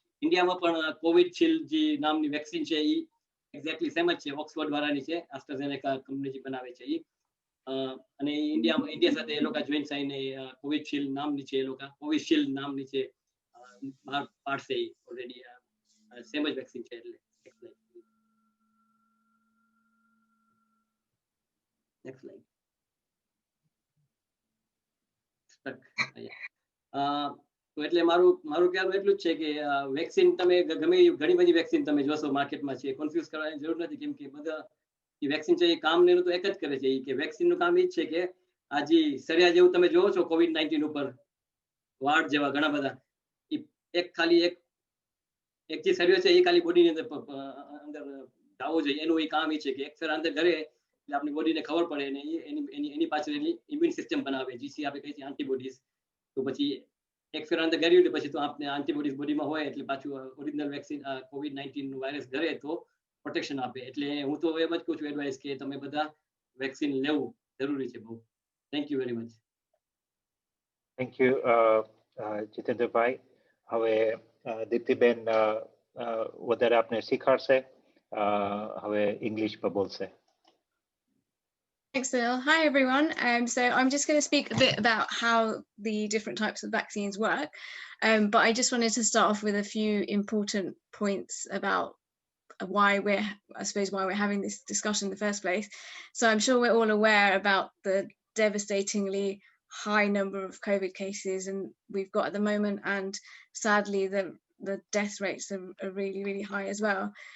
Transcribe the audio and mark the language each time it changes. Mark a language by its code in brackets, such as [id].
[gu] ઇન્ડિયામાં પણ કોવિશિલ્ડ જે નામની વેક્સિન છે એ એક્ઝેક્ટલી સેમ જ છે, ઓક્સફોર્ડ વાળાની છે, AstraZeneca કંપની જે બનાવે છે એ. અને ઇન્ડિયા સાથે એ લોકો જોઈન્ટ થઈને કોવિશિલ્ડ નામની છે, એ લોકો કોવિશિલ્ડ નામની છે બહાર પાડશે એ ઓલરેડી સેમ જ વેક્સિન છે. એટલે [en] next slide. [gu] તો એટલે મારું કહેવાનું એટલું જ છે કે વેક્સિન તમે ગમે ઘણી બધી વેક્સિન તમે જોશો માર્કેટમાં છે, કન્ફ્યુઝ કરવાની જરૂર નથી, કેમ કે બધા વેક્સિન છે એ કામ ને તો એક જ કરે છે. કે વેક્સિનનું કામ એ જ છે કે આ જે સરિયા જેવું તમે જોવો છો COVID-19 ઉપર વાળ જેવા ઘણા બધા, એક ખાલી એક જે સરિયો છે એ ખાલી બોડીની અંદર જાવો જોઈએ, એનું એ કામ એ છે કે એક ફેર અંદર ઘરે એટલે આપણી બોડીને ખબર પડે ને એની પાછળ એની ઇમ્યુન સિસ્ટમ બનાવે, જીસી આપણે કહીએ છીએ એન્ટીબોડીઝ. તો પછી એક ફેર અંદર કર્યું એટલે પછી તો આપણે એન્ટીબોડીઝ બોડીમાં હોય એટલે પાછું ઓરિજિનલ વેક્સિન COVID-19 વાયરસ ઘરે તો પ્રોટેક્શન આપે. એટલે હું તો એમ જ કહું છું એડવાઇસ કે તમે બધા વેક્સિન લેવું જરૂરી છે બહુ. Thank you very much. Thank you જીતેન્દ્રભાઈ. હવે દીપ્તિબેન વધારે આપને શીખવાડશે, હવે ઇંગ્લિશમાં બોલશે. [en] Thanks, Phil. Hi, everyone. So I'm just going to speak a bit about how the different types of vaccines work. But I just wanted to start off with a few important points about why we're having this discussion in the first place. So I'm sure we're all aware about the devastatingly high number of COVID cases and we've got at the moment, and sadly the death rates are really, really high as well.